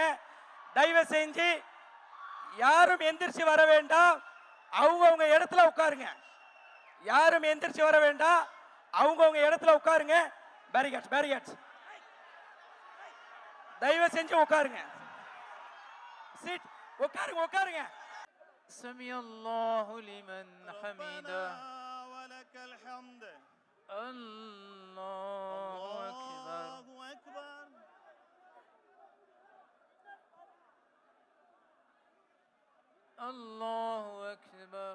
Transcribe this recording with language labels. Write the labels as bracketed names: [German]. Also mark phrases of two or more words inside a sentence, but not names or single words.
[Tamil] தயவு செஞ்சு யாரும் எந்திரிச்சு வர வேண்டாம், அவங்கவுங்க இடத்துல உட்காருங்க. யாரும் எந்திரிச்சு வர வேண்டாம், அவங்கவுங்க இடத்துல உட்காருங்க. [English] barricades barricades [Tamil] தயவு செஞ்சு உட்காருங்க. சீட் உட்காருங்க உட்காருங்க. [Arabic] سمع الله لمن حمده ولك الحمد. الله أكبر. الله أكبر.